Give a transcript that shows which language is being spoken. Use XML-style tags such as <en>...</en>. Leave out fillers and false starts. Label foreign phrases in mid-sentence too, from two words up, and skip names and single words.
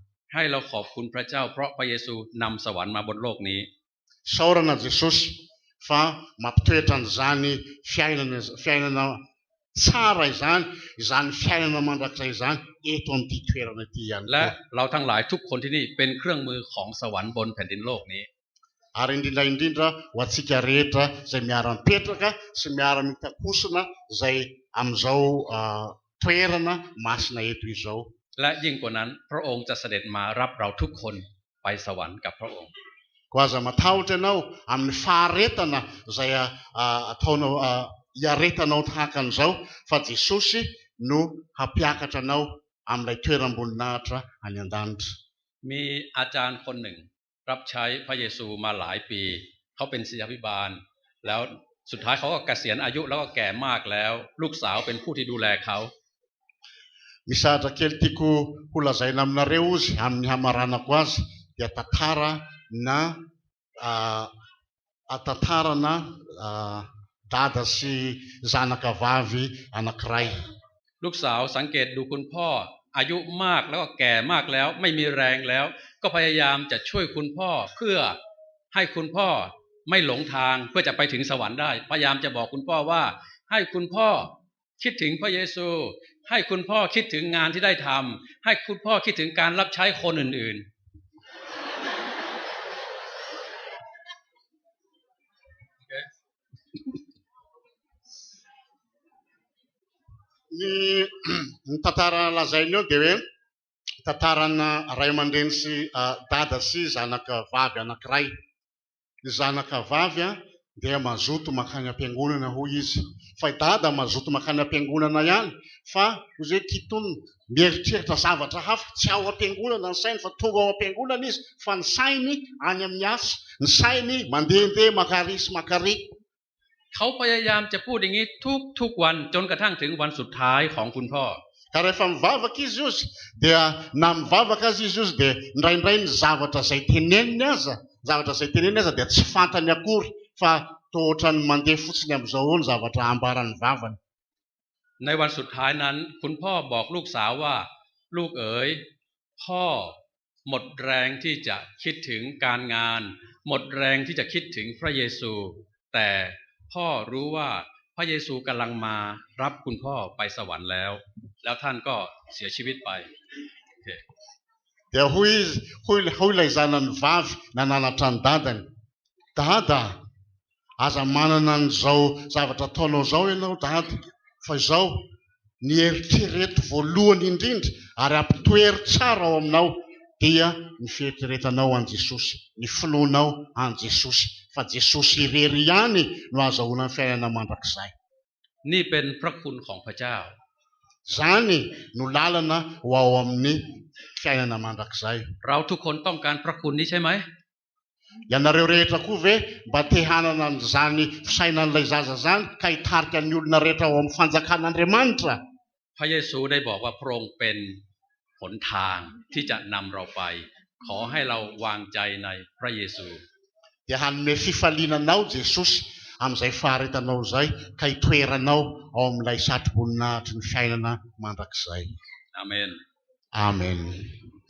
<th>ให้เราขอบคุณพระเจ้าเพราะพระเยซูนำสวรรค์มาบนโลกนี้</th> <mg>isaorana Jesosy fa mampitoetra an'izany fiainana tsara izany fiainana mandrakizay izany eto amin'ity toerana ity ihany</mg> <th>และ</th> <mg>koa</mg> <th>เราทั้งหลายทุกคนที่นี่เป็นเครื่องมือของสวรรค์บนแผ่นดินโลกนี้</th> <mg>ary indrindra ho antsika rehetra izay miara-mipetraka sy miara-mitakosona izay amin'izao toerana masina eto izao</mg> <th>และยิ่งกว่านั้นพระองค์จะเสด็จมารับเราทุกคนไปสวรรค์กับพระองค์</th> <mg>ko aza matahotra ianao amin'ny faharetana izay ataonao hiaretanao tahaka an'izao fa Jesosy no hampiakatra anao amin'ilay toeram-boninahitra any an-danitra</mg> <th>มีอาจารย์คนหนึ่งรับใช้พระเยซูมาหลายปีเขาเป็นศิษยาภิบาลแล้วสุดท้ายเขาก็เกษียณอายุแล้วก็แก่มากแล้วลูกสาวเป็นผู้ที่ดูแลเขา</th> <mg>misahatra kely tiako ho lazaina aminareo ozy amin'ny hamaranako azy dia tantarana dada sy zanaka vavy anankiray</mg> <th>ลูกสาวสังเกตดูคุณพ่ออายุมากแล้วก็แก่มากแล้วไม่มีแรงแล้วก็พยายามจะช่วยคุณพ่อเพื่อให้คุณพ่อไม่หลงทางเพื่อจะไปถึงสวรรค์ได้พยายามจะบอกคุณพ่อว่าให้คุณพ่อคิดถึงพระเยซูให้คุณพ่อคิดถึงงานที่ได้ทำให้คุณพ่อคิดถึงการรับใช้คนอื่นๆ</th> <mg>เ ny tantara lazainy eo dia hoe tantarana ray aman-dreny sy dada sy zanaka vavy anankiray. Ny zanaka vavy dia mazoto makany am-piangonana hoy izy, fa dada mazoto makany am-piangonana ihany, fa hoy kitony mieritreritra zavatra hafa, tsy ao am-piangonana ny sainy fa tonga ao am-piangonana izy, fa ny sainy any amin'ny asa, ny sainy mandehandeha makary sy makary.</mg> <th>เขาพยายามจะพูดอย่างนี้ทุกวันจนกระทั่งถึงวันสุดท้ายของคุณพ่อ</th> <mg>Ka rehefa mivavaka izy izy dia na mivavaka azy izy dia indraindray ny zavatra izay teneniny aza dia tsy fantany akory fa toa ohatrany mandeha fotsiny amin'izao ny zavatra ambarany vavany.</mg> <th>ในวันสุดท้ายนั้นคุณพ่อบอกลูกสาวว่าลูกเอ๋ยพ่อหมดแรงที่จะคิดถึงการงานหมดแรงที่จะคิดถึงพระเยซูแต่พ่อรู้ว่าพระเยซูกำลังมารับคุณพ่อไปสวรรค์แล้วท่านก็เสียชีวิตไป</th> <mg>Dia hoy ilay zanany vavy nananatra ny dadany, dada aza manana an'izao zavatra ataonao zao ianao dada, fa izao ny eritrereto voalohany indrindra ary ampitoery tsara ao aminao dia ny fieritreretanao an Jesosy, ny finoanao an Jesosy, fa Jesosy irery ihany no azahoana ny fiainana mandrakizay.</mg> <th>นี่เป็นพระคุณของพระเจ้า</th> <mg>Zany no lalana ho ao amin'ny fiainana mandrakizay.</mg> <th>เราทุกคนต้องการพระคุณนี้ใช่ไหม</th> <mg>Ianareo rehetra koa ve mba te hanana an'izany fisainan'ilay zaza zany ka hitarika ny olona rehetra ao amin'ny fanjakan'Andriamanitra?</mg> <th>พระเยซูได้บอกว่าพระองค์เป็นหนทางที่จะนำเราไปขอให้เราวางใจในพระเยซู</th> <mg>Dia hanome fifalinanao Jesosy amin'izay faharetanao izay ka hitoeranao ao amin'ilay satroboninahitry ny fiainana mandrakizay. Amen. Amen.</mg>